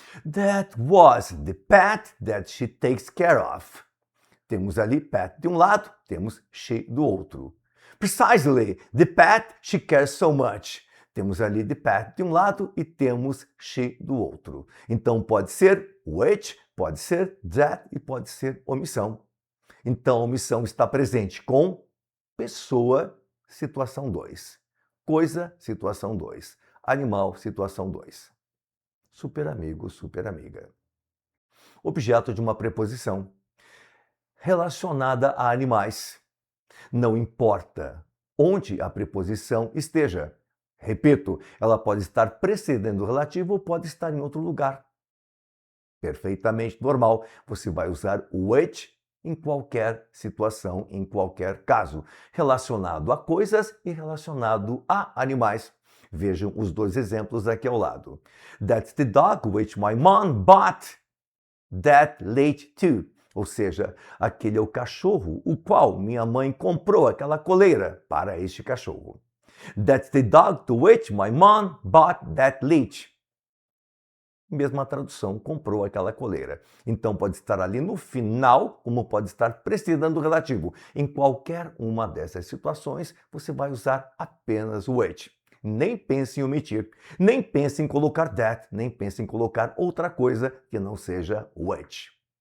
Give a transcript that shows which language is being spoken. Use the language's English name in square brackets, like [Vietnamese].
[English] That was the pet that she takes care of. [Portuguese] Temos ali pet de um lado, temos she do outro. [English] Precisely, the pet she cares so much. [Portuguese] Temos ali the pet de um lado e temos she do outro. Então pode ser which, pode ser that e pode ser omissão. Então a omissão está presente com pessoa, situação 2. Coisa, situação 2. Animal, situação 2. Super amigo, super amiga. Objeto de uma preposição relacionada a animais. Não importa onde a preposição esteja. Repito, ela pode estar precedendo o relativo ou pode estar em outro lugar. Perfeitamente normal. Você vai usar which em qualquer situação, em qualquer caso, relacionado a coisas e relacionado a animais. Vejam os 2 exemplos aqui ao lado. [English] That's the dog which my mom bought that late too. [Portuguese] Ou seja, aquele é o cachorro, o qual minha mãe comprou aquela coleira para este cachorro. [English] That's the dog to which my mom bought that leash. [Portuguese] Mesma tradução, comprou aquela coleira. Então pode estar ali no final, como pode estar precedendo o relativo. Em qualquer uma dessas situações, você vai usar apenas o which. Nem pense em omitir, nem pense em colocar that, nem pense em colocar outra coisa que não seja which.